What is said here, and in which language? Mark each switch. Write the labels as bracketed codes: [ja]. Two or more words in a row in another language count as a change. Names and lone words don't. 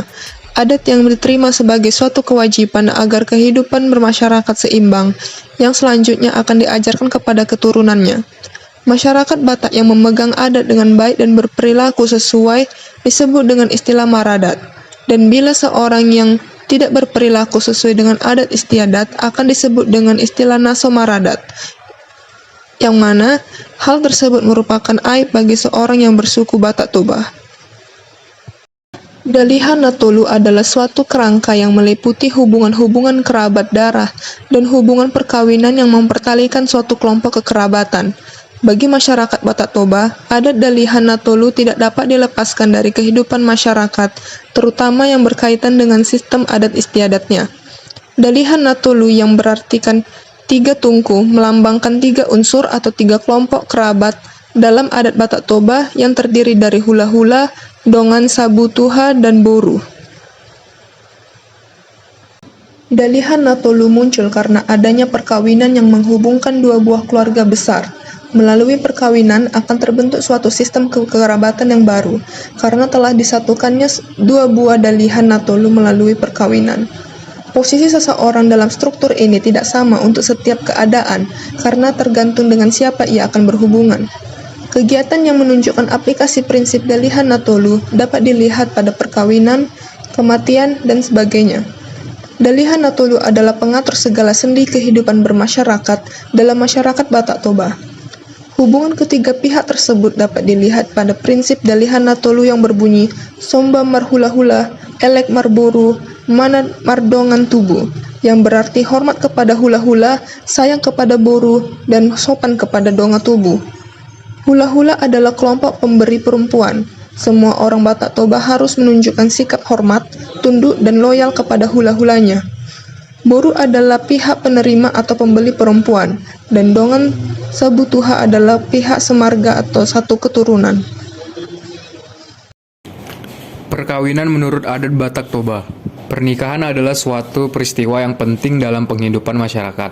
[id] Adat yang diterima sebagai suatu kewajiban agar kehidupan bermasyarakat seimbang, yang selanjutnya akan diajarkan kepada keturunannya. Masyarakat Batak yang memegang adat dengan baik dan berperilaku sesuai disebut dengan istilah maradat. Dan bila seorang yang tidak berperilaku sesuai dengan adat istiadat akan disebut dengan istilah [bbc] naso maradat, [id] yang mana hal tersebut merupakan aib bagi seorang yang bersuku Batak Toba. Dalihan Natolu adalah suatu kerangka yang meliputi hubungan-hubungan kerabat darah dan hubungan perkawinan yang mempertalikan suatu kelompok kekerabatan. Bagi masyarakat Batak Toba, adat Dalihan Natolu tidak dapat dilepaskan dari kehidupan masyarakat, terutama yang berkaitan dengan sistem adat istiadatnya. Dalihan Natolu yang berartikan tiga tungku melambangkan tiga unsur atau tiga kelompok kerabat dalam adat Batak Toba yang terdiri dari hula-hula, [bbc] dongan sabu tuha, [id] dan boru. Dalihan Natolu muncul karena adanya perkawinan yang menghubungkan dua buah keluarga besar. Melalui perkawinan akan terbentuk suatu sistem kekerabatan yang baru, karena telah disatukannya dua buah dalihan Natolu melalui perkawinan. Posisi seseorang dalam struktur ini tidak sama untuk setiap keadaan, karena tergantung dengan siapa ia akan berhubungan. Kegiatan yang menunjukkan aplikasi prinsip Dalihan Natolu dapat dilihat pada perkawinan, kematian, dan sebagainya. Dalihan Natolu adalah pengatur segala sendi kehidupan bermasyarakat dalam masyarakat Batak Toba. Hubungan ketiga pihak tersebut dapat dilihat pada prinsip Dalihan Natolu yang berbunyi [bbc] Somba marhula-hula, elek marboru, manat mardongan tubuh, [id] yang berarti hormat kepada hula-hula, sayang kepada boru, dan sopan kepada [bbc] donga tubuh. [id] Hula-hula adalah kelompok pemberi perempuan. Semua orang Batak Toba harus menunjukkan sikap hormat, tunduk, dan loyal kepada hula-hulanya. Boru adalah pihak penerima atau pembeli perempuan, dan [bbc] dongan sabutuha [id] adalah pihak semarga atau satu keturunan. Perkawinan menurut adat Batak Toba. Pernikahan adalah suatu peristiwa yang penting dalam penghidupan masyarakat.